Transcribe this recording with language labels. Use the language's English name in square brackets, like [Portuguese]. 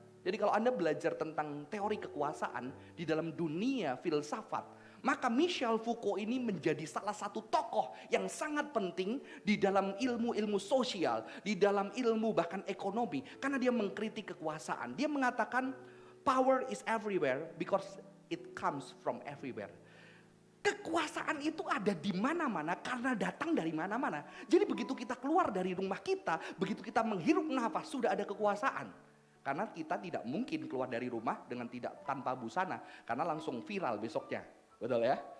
[Indonesian] Jadi kalau Anda belajar tentang teori kekuasaan di dalam dunia filsafat, maka Michel Foucault ini menjadi salah satu tokoh yang sangat penting di dalam ilmu-ilmu sosial, di dalam ilmu bahkan ekonomi, karena dia mengkritik kekuasaan. Dia mengatakan [English] power is everywhere because it comes from everywhere. [Indonesian] Kekuasaan itu ada di mana-mana karena datang dari mana-mana. Jadi begitu kita keluar dari rumah kita, begitu kita menghirup nafas, sudah ada kekuasaan. Karena kita tidak mungkin keluar dari rumah dengan tanpa busana, karena langsung viral besoknya. Betul ya?